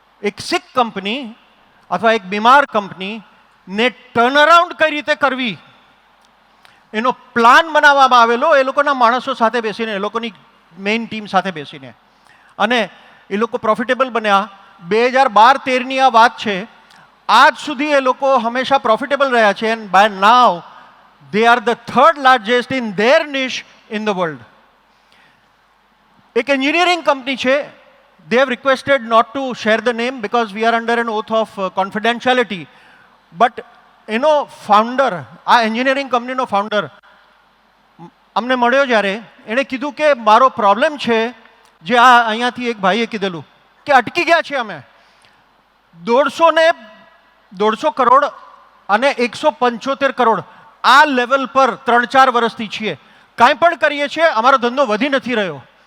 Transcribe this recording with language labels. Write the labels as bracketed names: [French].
[Gujarati] એક સિક કંપની અથવા એક બીમાર કંપનીને ટર્નઅરાઉન્ડ કઈ રીતે કરવી એનો પ્લાન બનાવવામાં આવેલો એ લોકોના માણસો સાથે બેસીને, એ લોકોની મેઇન ટીમ સાથે બેસીને, અને એ લોકો પ્રોફિટેબલ બન્યા. 2012-13ની આ વાત છે. આજ સુધી એ લોકો હંમેશા પ્રોફિટેબલ રહ્યા છે [English] And by now they are the 3rd largest in their niche in the world. [Gujarati] એક એન્જિનિયરિંગ કંપની છે. [English] They have requested not to share the name because we are under an oath of confidentiality. [Gujarati] But founder, આ engineering કંપનીનો founder અમને મળ્યો જ્યારે એણે કીધું કે મારો પ્રોબ્લેમ છે જે આ અહીંયાથી એક ભાઈએ કીધેલું કે અટકી ગયા છે અમે 150 કરોડ અને 175 કરોડ આ લેવલ પર 3-4 વર્ષથી છીએ, કાંઈ પણ કરીએ છીએ, અમારો ધંધો વધી નથી રહ્યો.